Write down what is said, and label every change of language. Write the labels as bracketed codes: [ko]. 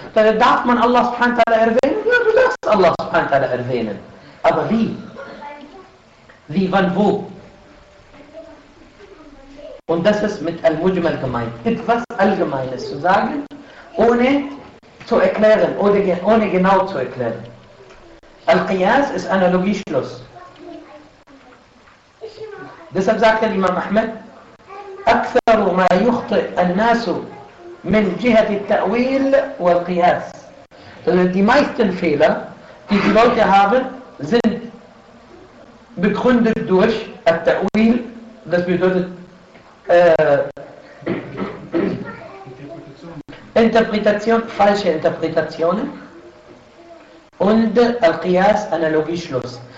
[de] Da darf man Allah subhanahu wa ta'ala erwähnen? Ja, du darfst Allah subhanahu wa ta'ala erwähnen. Aber wie? Wie, wann, wo? Und das ist mit Al-Mujmal gemeint. Etwas Allgemeines zu sagen, ohne zu erklären, oder ohne genau zu erklären. Al-Qiyas ist Analogieschluss. Deshalb sagt der Imam Ahmed, [ar] أكثر ما يخطئ الناس من جهة التأويل والقياس. [de] Die meisten Fehler, die die Leute haben, sind begründet durch التأويل. Das bedeutet Interpretation, falsche Interpretationen und القياس, Analogieschluss.